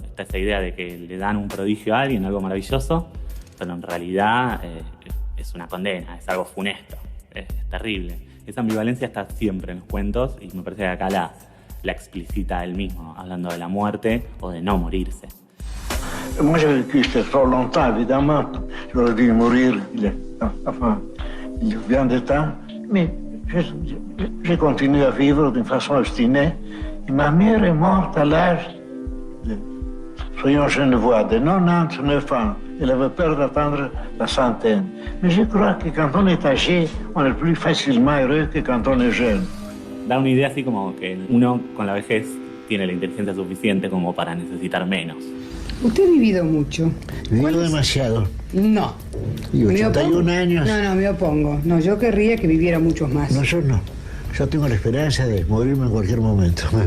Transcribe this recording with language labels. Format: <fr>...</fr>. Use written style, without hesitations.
<es>Está esa idea de que le dan un prodigio a alguien, algo maravilloso, pero en realidad es una condena, es algo funesto, es terrible. Esa ambivalencia está siempre en los cuentos y me parece que acá la explicita él mismo, hablando de la muerte o de no morirse.</es> <fr>Moi, j'ai vécu trop longtemps, évidemment. J'aurais dû mourir, il vient de temps. Mais j'ai continué à vivre d'une façon obstinée. Et ma mère est morte à l'âge de, soyons genevois, de 99 ans. Elle avait peur d'atteindre la centaine. Mais je crois que quand on est âgé, on est plus facilement heureux que quand on est jeune.</fr> <es>Da una idea así como que uno con la vejez tiene la inteligencia suficiente como para necesitar menos. Usted ha vivido mucho. Vivido demasiado. No. Y 81 años. No, me opongo. No, yo querría que viviera muchos más. No, yo no. Yo tengo la esperanza de morirme en cualquier momento.</es>